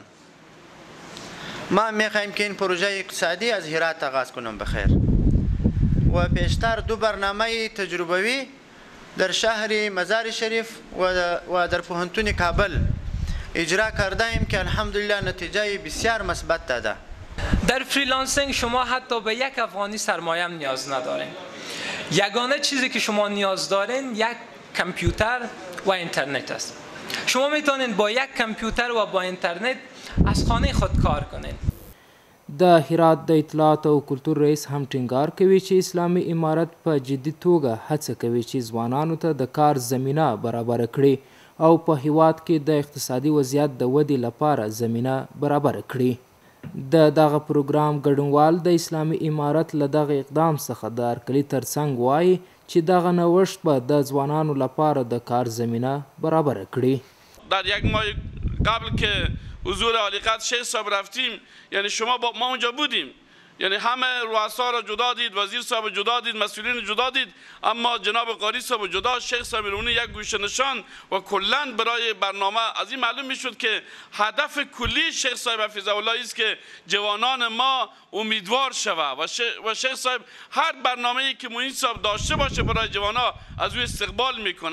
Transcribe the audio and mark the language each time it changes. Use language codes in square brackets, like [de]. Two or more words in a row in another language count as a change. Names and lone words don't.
[fa] ما میخوایم که این پروژه اقتصادی از هرات آغاز کنم بخیر و پیشتر 2 برنامه تجربوی در شهر مزار شریف و در پوهنتون کابل اجرا کرده ایم که الحمدلله نتیجه بسیار مثبت داده. در فریلانسینگ شما حتی به یک افغانی سرمایه هم نیاز ندارین. یگانه چیزی که شما نیاز دارین یک کامپیوتر و اینترنت است. شما میتونین با یک کامپیوتر و با اینترنت از خانه خود کار کنین. [ps] د هرات د اطلاعات او کلتور رئیس هم ټینګار کوي چې اسلامي امارت په جدي توګه هڅه کوي چې ځوانانو ته د کار زمینه برابره کړي او په هیواد کې د اقتصادي وضعیت د ودې لپاره زمینه برابره کړي. د دغه پروګرام ګډونوال د اسلامي امارت له دغه اقدام څخه د هرکلي ترڅنګ وایي چې دغه نوښت به د ځوانانو لپاره د کار زمینه برابره کړي. [fa] در یک ماه قبل که حضور عالی قدر شیخ صاحب رفتیم، یعنی شما ما اونجا بودیم، یعنی همه رؤسا را جدا دید، وزیر صاحب جدا دید، مسئولین جدا دید، اما جناب قاری صاحب جدا، شیخ صاحب رونی یک گوشه نشان و کلا برای برنامه از این معلوم میشد که هدف کلی شیخ صاحب [ar] حفظه الله [fa] است که جوانان ما امیدوار شود و شیخ صاحب هر برنامه‌ای که معین صاحب داشته باشه برای جوانان از او استقبال میکنه.